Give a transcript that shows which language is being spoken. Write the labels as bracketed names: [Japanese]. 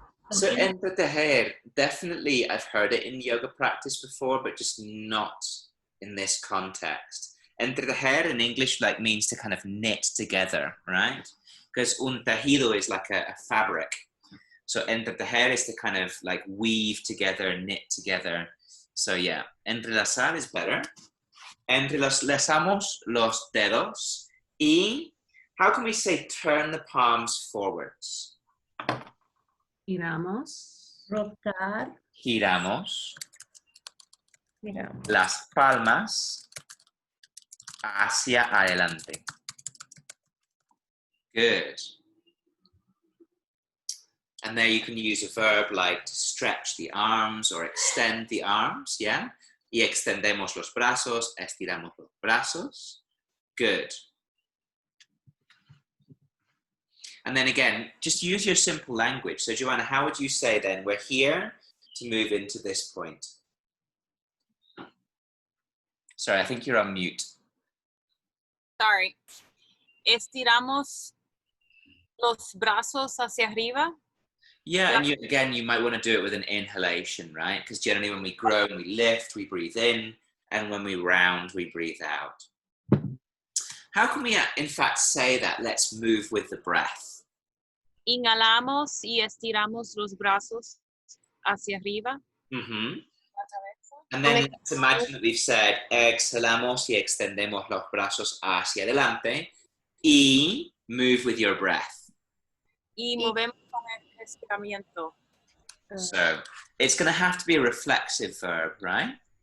[English] So entretejer, definitely I've heard it in yoga practice before, but just not in this context. Entretejer in English like means to kind of knit together, right? Because un tejido is like a fabric. So entretejer is to kind of like weave together, knit together. So yeah, entrelazar is better. [Spanish] Entrelazamos los dedos. [English] Y how can we say turn the palms forwards? [Spanish] Giramos. Rotar. Giramos Mira. las palmas hacia adelante. [English] Good. And there you can use a verb like to stretch the arms or extend the arms, yeah? [Spanish] Y extendemos los brazos, estiramos los brazos. [English] Good. And then again, just use your simple language. So Joanna, how would you say then, we're here to move into this point? Sorry, I think you're on mute. Sorry. [Spanish] estiramos los brazos hacia arriba. [English] Yeah, and again, you might want to do it with an inhalation, right? Because generally when we grow and we lift, we breathe in, and when we round, we breathe out. How can we, in fact, say that? Let's move with the breath. [Spanish] Inhalamos y estiramos los brazos hacia arriba. [English] Mm-hmm. And then let's imagine that we've said, [Spanish] exhalamos y extendemos los brazos hacia adelante, [English] y move with your breath. [Spanish] Y movemos con el estiramiento. [English] So it's going to have to be a reflexive verb, right?